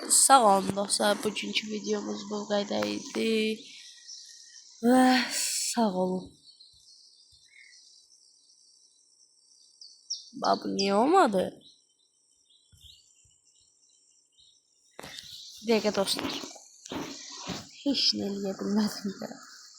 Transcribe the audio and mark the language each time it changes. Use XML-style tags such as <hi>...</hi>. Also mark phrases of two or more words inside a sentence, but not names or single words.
<az>Sağ olun dostlar. Bugünkü videomuz bu qədər idi. Və sağ olun.</az> <tr>Bu niye olmadı? Bir dakika dostlar. Hiç ne diyebilmedim ya.</tr>